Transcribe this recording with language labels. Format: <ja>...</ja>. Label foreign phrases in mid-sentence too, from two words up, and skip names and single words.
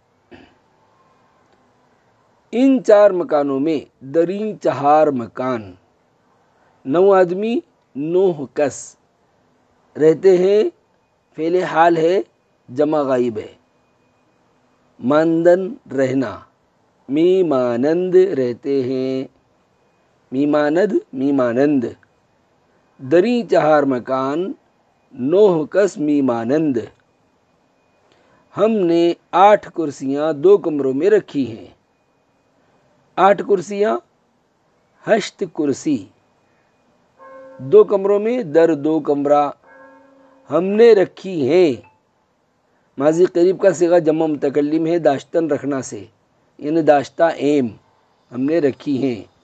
<ur>ان 4 مکانوں میں</ur> <fa>دریں 4 مکان 9 آدمی 9 کس</fa> <ur>رہتے ہیں، فعل حال ہے، جمع غائب ہے، ماندن رہنا، میمانند رہتے ہیں،</ur> <fa>میماند میمانند، دریں 4 مکان 9 کس میمانند۔</fa> <ur>ہم نے 8 کرسیاں 2 کمروں میں رکھی ہیں۔ 8 کرسیاں 8 کرسی 2 کمروں میں</ur> <fa>در 2 کمرہ</fa> <ur>ہم نے رکھی ہیں، ماضی قریب کا صیغہ جمع متکلم ہے داشتن رکھنا سے، یعنی</ur> <fa>داشتہ ایم،</fa> <ur>ہم نے رکھی ہیں۔</ur>